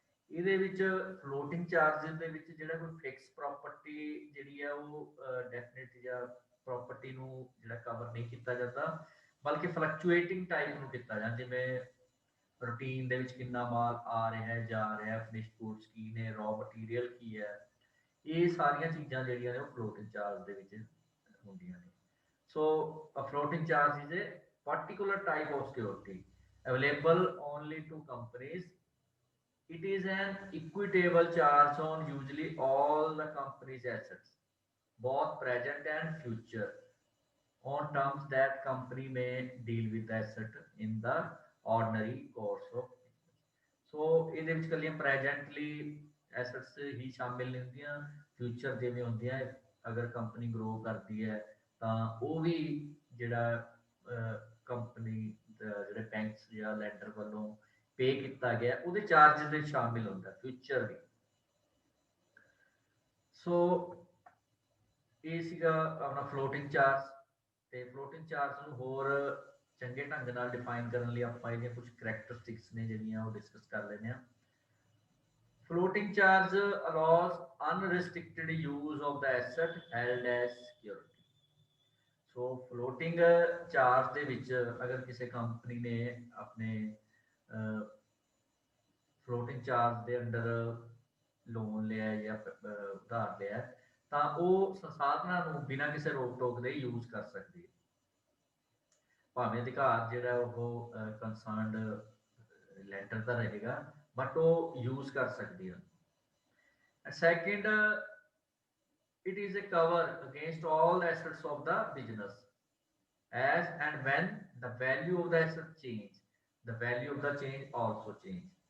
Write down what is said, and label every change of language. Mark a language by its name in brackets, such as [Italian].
[Punjabi] ਇਹਦੇ ਵਿੱਚ floating charges ਦੇ ਵਿੱਚ ਜਿਹੜਾ ਕੋਈ ਫਿਕਸ ਪ੍ਰੋਪਰਟੀ ਜਿਹੜੀ ਹੈ ਉਹ ਡੈਫੀਨਿਟ ਜਾਂ ਪ੍ਰੋਪਰਟੀ ਨੂੰ ਜਿਹੜਾ ਕਵਰ ਨਹੀਂ ਕੀਤਾ ਜਾਂਦਾ, ਬਲਕਿ ਫਲਕਚੁਏਟਿੰਗ ਟਾਈਪ ਨੂੰ ਕੀਤਾ ਜਾਂਦਾ, ਜਿਵੇਂ ਰੂਟੀਨ ਦੇ ਵਿੱਚ ਕਿੰਨਾ ਮਾਲ ਆ ਰਿਹਾ ਹੈ, ਜਾ ਰਿਹਾ ਹੈ, ਫਿਨਿਸ਼ ਗੁੱਡਸ ਕੀ ਨੇ, ਰॉ ਮਟੀਰੀਅਲ ਕੀ ਹੈ, ਇਹ ਸਾਰੀਆਂ ਚੀਜ਼ਾਂ ਜਿਹੜੀਆਂ ਨੇ ਉਹ ਫਲੋਟਿੰਗ ਚਾਰਜ ਦੇ ਵਿੱਚ ਹੁੰਦੀਆਂ ਨੇ। [English] So a floating charge is a particular type of security available only to companies. It is an equitable charge on usually all the company's assets, both present and future, on terms that company may deal with asset in the ordinary course of business. [Punjabi] So ਇਹਦੇ ਵਿੱਚ ਕੱਲੀਆਂ presently assets ਹੀ ਸ਼ਾਮਿਲ ਨਹੀਂ ਹੁੰਦੀਆਂ, future ਜਿਵੇਂ ਹੁੰਦੀਆਂ, ਅਗਰ company grow ਕਰਦੀ ਹੈ ਤਾਂ ਉਹ ਵੀ ਜਿਹੜਾ ਕੰਪਨੀ ਦਾ ਜਿਹੜੇ ਬੈਂਕਸ ਜਾਂ ਲੈਂਡਰ ਵੱਲੋਂ ਪੇ ਕੀਤਾ ਗਿਆ ਉਹਦੇ ਚਾਰजेस ਵਿੱਚ ਸ਼ਾਮਿਲ ਹੁੰਦਾ ਫਿਊਚਰ ਵੀ। ਸੋ ਇਹ ਸੀਗਾ ਆਪਣਾ ਫਲੋਟਿੰਗ ਚਾਰਜ। ਤੇ ਫਲੋਟਿੰਗ ਚਾਰਜ ਨੂੰ ਹੋਰ ਚੰਗੇ ਢੰਗ ਨਾਲ ਡਿਫਾਈਨ ਕਰਨ ਲਈ ਆਪਾਂ ਇਹਦੀਆਂ ਕੁਝ ਕਰੈਕਟਰਿਸਟਿਕਸ ਨੇ ਜਿਹੜੀਆਂ ਉਹ ਡਿਸਕਸ ਕਰ ਲੈਂਦੇ ਹਾਂ। [English] Floating charge allows unrestricted use of the asset held as security. [Punjabi] So floating charge ਦੇ ਵਿੱਚ ਅਗਰ ਕਿਸੇ ਕੰਪਨੀ ਨੇ ਆਪਣੇ floating charge ਦੇ ਅੰਡਰ ਲੋਨ ਲਿਆ ਜਾਂ ਉਧਾਰ ਲਿਆ ਤਾਂ ਉਹ ਸੰਸਾਧਨਾਂ ਨੂੰ ਬਿਨਾਂ ਕਿਸੇ ਰੋਕ ਟੋਕ ਦੇ ਯੂਜ਼ ਕਰ ਸਕਦੀ ਹੈ, ਭਾਵੇਂ ਅਧਿਕਾਰ ਜਿਹੜਾ ਉਹ ਕੰਸਰਨਡ ਲੈਂਡਰ ਦਾ ਰਹੇਗਾ ਬਟ ਉਹ ਯੂਜ਼ ਕਰ ਸਕਦੀ ਹੈ। [English] Second, it is a cover against all assets of the business as and when the value of the asset change, the value of the change also change.